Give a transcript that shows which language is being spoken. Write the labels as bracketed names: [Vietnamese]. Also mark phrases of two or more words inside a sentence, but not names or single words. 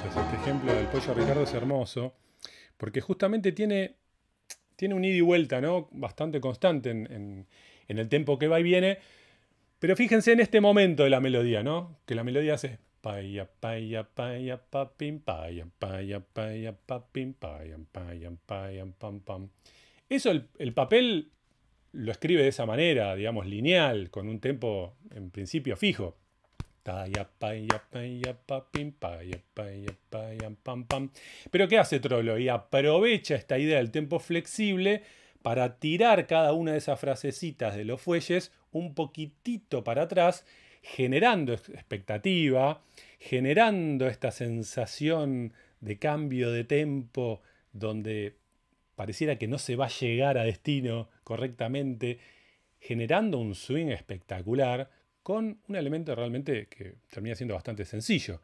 [Spanish] Este ejemplo del pollo Ricardo es hermoso porque justamente tiene un ida y vuelta, ¿no? Bastante constante en el tempo que va y viene. Pero fíjense en este momento de la melodía, ¿no? Que la melodía hace paya, paya, paya, papim, paya, paya, paya, papim, paya, paya, paya, pam, pam. Eso el papel lo escribe de esa manera, digamos, lineal, con un tempo en principio fijo. Paya, paya, paya, papim, paya, paya, paya, pam, pam. Pero ¿qué hace Troilo? Y aprovecha esta idea del tempo flexible para tirar cada una de esas frasecitas de los fuelles un poquitito para atrás, generando expectativa, generando esta sensación de cambio de tempo donde pareciera que no se va a llegar a destino correctamente, generando un swing espectacular con un elemento realmente que termina siendo bastante sencillo.